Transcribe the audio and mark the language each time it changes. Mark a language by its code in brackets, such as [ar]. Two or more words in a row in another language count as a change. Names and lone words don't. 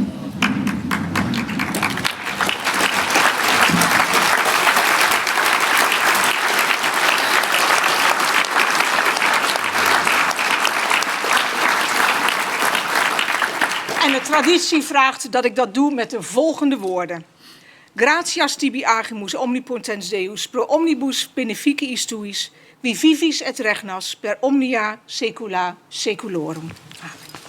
[nl] En de traditie vraagt dat ik dat doe met de volgende woorden. [la] Gratias tibi agimus omnipotens Deus pro omnibus beneficiis tuis, qui vivis et regnas per omnia saecula saeculorum.